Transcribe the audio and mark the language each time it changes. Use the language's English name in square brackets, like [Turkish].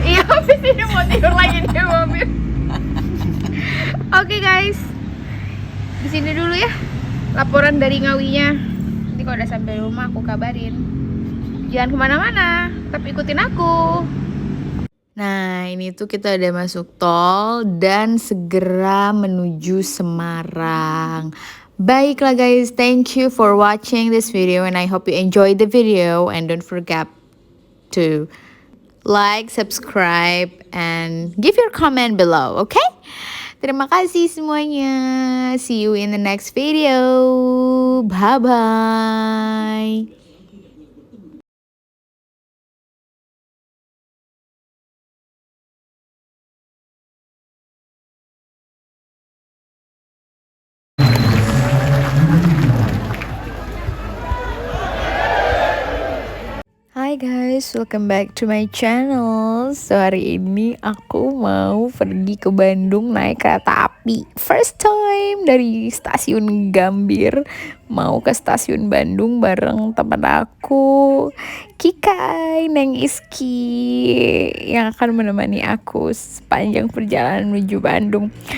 [Indonesian] Iya, habis ini mau tidur lagi di mobil. Oke guys, di sini dulu ya laporan dari Ngawinya. Nanti kalau udah sampai rumah aku kabarin. Jangan kemana-mana, tapi ikutin aku. Nah ini tuh kita udah masuk tol dan segera menuju Semarang. [English] Baiklah guys, thank you for watching this video and I hope you enjoyed the video, and don't forget to like, subscribe, and give your comment below, okay? [Indonesian] Terima kasih semuanya. [English] See you in the next video. Bye-bye. Hai guys, welcome back to my channel. [Indonesian] So hari ini aku mau pergi ke Bandung naik kereta api. First time dari stasiun Gambir mau ke stasiun Bandung bareng temen aku Kikai Neng Iski yang akan menemani aku sepanjang perjalanan menuju Bandung.